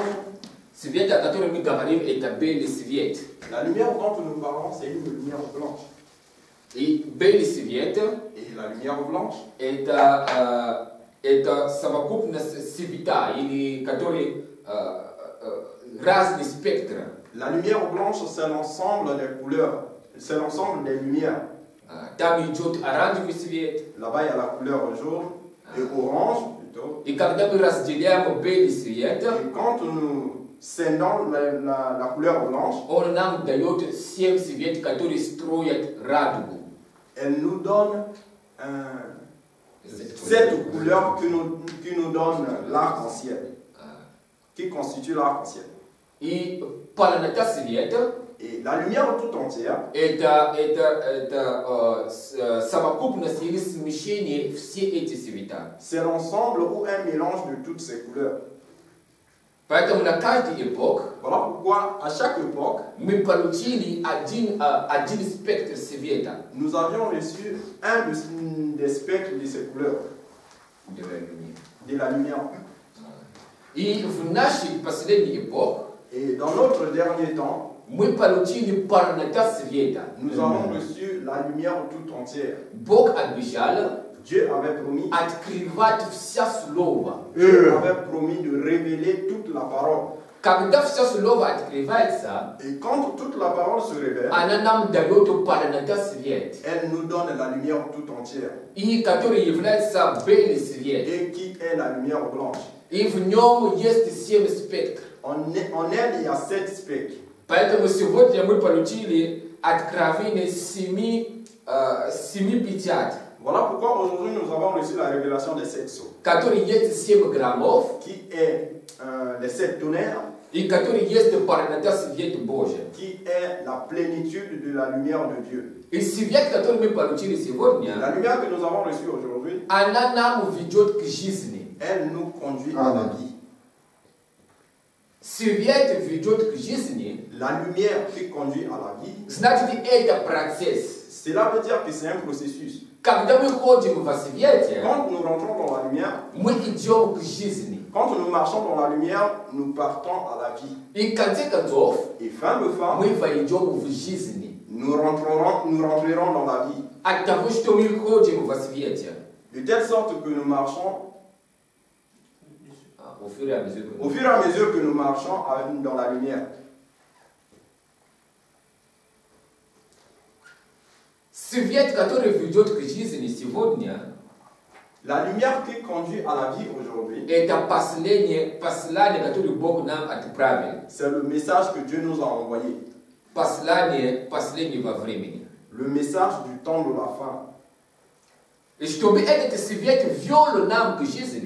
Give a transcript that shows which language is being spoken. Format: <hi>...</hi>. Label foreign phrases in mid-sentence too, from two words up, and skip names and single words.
<ru>Свет, о котором мы говорим, это белый свет.</ru> <fr>La lumière dont nous parlons, c'est une lumière blanche.</fr> <ru>И белый свет</ru> <fr>Et la lumière blanche,</fr> <ru>это совокупность света, или который разный спектр.</ru> <fr>la lumière blanche, c'est l'ensemble des couleurs, c'est l'ensemble des lumières.</fr> <ru>Там идет оранжевый свет.</ru> <fr>Là-bas, il y a la couleur jaune et orange plutôt.</fr> <ru>И когда мы разделяем белый свет,</ru> <fr>Et quand nous scindons la couleur blanche,</fr> <ru>он нам дает 7 свет, которые строят радугу.</ru> <fr>elle nous donne cette couleur qui nous donne l'arc-en-ciel, qui constitue l'arc-en-ciel.</fr> <ru>И полнота света</ru> <fr>Et la lumière tout entière,</fr> <ru>это совокупность или смещение все эти цвета.</ru> <fr>c'est l'ensemble ou un mélange de toutes ces couleurs.</fr> <ru>Поэтому на каждый эпох</ru> <fr>Voilà pourquoi, à chaque époque,</fr> <ru>мы получили один спектр света.</ru> <fr>nous avions reçu un des spectres de ces couleurs, de la lumière.</fr> <ru>И в нашей последней эпохе</ru> <fr>Et dans notre dernier temps,</fr> <ru>мы получили полнота света.</ru> <fr>nous avons reçu la lumière tout entière.</fr> <ru>Бог обещал,</ru> <fr>Dieu avait promis,</fr> <ru>открывать вся слово.</ru> <fr>Dieu avait promis de révéler toute la parole.</fr> <ru>Когда все слово открывается,</ru> <fr>Et quand toute la parole se révèle,</fr> <ru>она нам дает полнота свет.</ru> <fr>elle nous donne la lumière tout entière.</fr> <ru>И который является белый свет.</ru> <fr>Et qui est la lumière blanche.</fr> <ru>И в нем есть 7 спектров.</ru> <fr>En elle, il y a 7 spectres.</fr> <ru>Поэтому сегодня мы получили откровение 7 печать,</ru> <fr>Voilà pourquoi aujourd'hui nous avons reçu la révélation des 7 sceaux,</fr> <ru>который есть 7 громов,</ru> <fr>qui est les 7 tonnerres,</fr> <ru>и который есть полнота света Божия.</ru> <fr>qui est la plénitude de la lumière de Dieu.</fr> <ru>И свет, который мы получили</ru> <fr>La</fr> <ru>сегодня,</ru> <fr>lumière que nous avons reçue aujourd'hui,</fr> <ru>она нам ведет к жизни.</ru> <fr>elle nous conduit à la vie.</fr> <ru>Свет ведет к жизни,</ru> <fr>La lumière qui conduit à la vie,</fr> <ru>значит, это процесс.</ru> <fr>cela veut dire que c'est un processus.</fr> <ru>Когда мы ходим во свете,</ru> <fr>Quand nous rentrons dans la lumière,</fr> <ru>мы идем к жизни.</ru> <fr>quand nous marchons dans la lumière, nous partons à la vie.</fr> <ru>И в конце концов,</ru> <fr>Et fin de fin,</fr> <ru>мы войдем в жизни.</ru> <fr>nous rentrerons dans la vie.</fr> <ru>От того, что мы ходим во свете.</ru> <fr>De telle sorte que nous marchons, Au fur et à mesure que au fur et à mesure que nous marchons dans la lumière.</fr> <ru>Свет, который ведет к жизни сегодня,</ru> <fr>La lumière qui conduit à la vie aujourd'hui,</fr> <ru>это послание, которое Бог нам отправил.</ru> <fr>c'est le message que Dieu nous a envoyé.</fr> <ru>Послание последнего времени.</ru> <fr>Le message du temps de la fin.</fr> <ru>И чтобы этот свет вел нам к жизни,</ru>